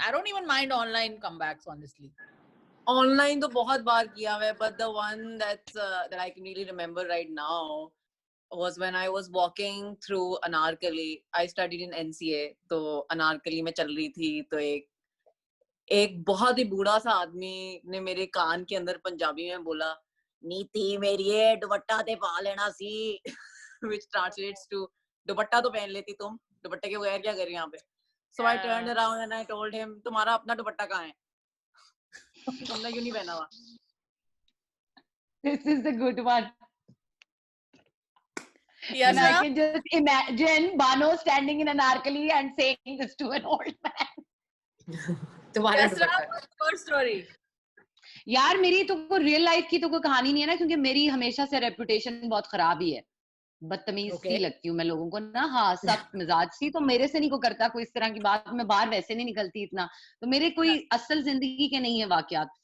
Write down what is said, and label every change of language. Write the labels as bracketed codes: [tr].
[en] I don't even mind online comebacks, honestly. Online [hi] तो बहुत बार किया है, [en] but the one that I can really remember right now was when I was walking through Anarkali. I studied in NCA, [hi] तो अनारकली में चल रही थी, तो एक बहुत ही बूढ़ा सा आदमी ने मेरे कान के अंदर पंजाबी में बोला, [pa] नीति मेरी दुपट्टा ते पा लेना सी, [en] which translates to [hi] दुपट्टा तो पहन लेती तुम, दुपट्टे के बगैर क्या कर रही यहाँ पे. [en] So I turned around and I told him, [hi] तुम्हारा अपना दुपट्टा कहाँ है, तुमने क्यों नहीं पहना हुआ. [en] This is the good one. Yes, and I can just imagine Bano standing in Anarkali and saying this to an old man. Yes, first story. [hi] यार मेरी तो कोई रियल लाइफ की तो कोई कहानी नहीं है ना, क्योंकि मेरी हमेशा से रेपुटेशन बहुत खराब ही है, बदतमीज सी लगती हूँ मैं लोगों को ना. हाँ, सख्त मिजाज सी, तो मेरे से नहीं को करता कोई इस तरह की बात. मैं बाहर वैसे नहीं निकलती इतना, तो मेरे कोई असल जिंदगी के नहीं है वाकयात.